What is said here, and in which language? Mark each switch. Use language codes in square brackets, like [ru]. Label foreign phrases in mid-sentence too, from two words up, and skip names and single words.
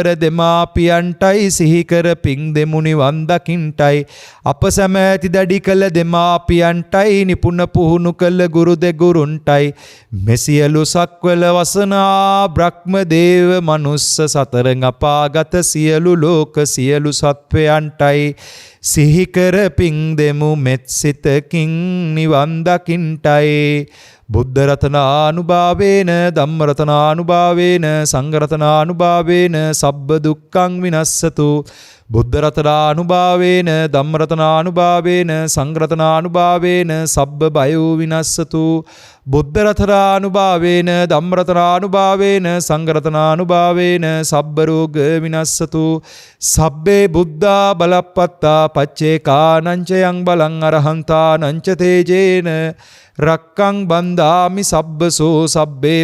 [si] දෙමාපියන්ටයි සිහිකර පින් දෙමු නිවන් දකින්ටයි අප සැම ඇති දැඩි කළ දෙමාපියන්ටයි නිපුණ පුහුණු කළ ගුරු දෙගුරුන්ටයි මෙසියලු සක්වල වසනා බ්‍රහ්ම දේව මනුස්ස සතරං අපාගත සියලු ලෝක සියලු සත්වයන්ටයි සිහිකර පින් දෙමු මෙත් සිතකින් නිවන් දකින්ටයි. [pi] දකින්ටයි බුද්ධ රතනානුභාවේන ධම්ම රතනානුභාවේන සංඝ රතනානුභාවේන සබ්බ දුක්ඛං විනස්සතු බුද්ධ රතනානුභාවේන ධම්ම රතනානුභාවේන සංඝ රතනානුභාවේන සබ්බ බයෝ විනස්සතු බුද්ධ රතනානුභාවේන ධම්ම රතනානුභාවේන සංඝ රතනානුභාවේන සබ්බ රෝග විනස්සතු සබ්බේ බුද්ධා බලප්පත්තා පච්චේකානං ච යං බලං අරහන්තානං ච තේජේන රක්කං බන්දාමි සබ්බසෝ සබ්බේ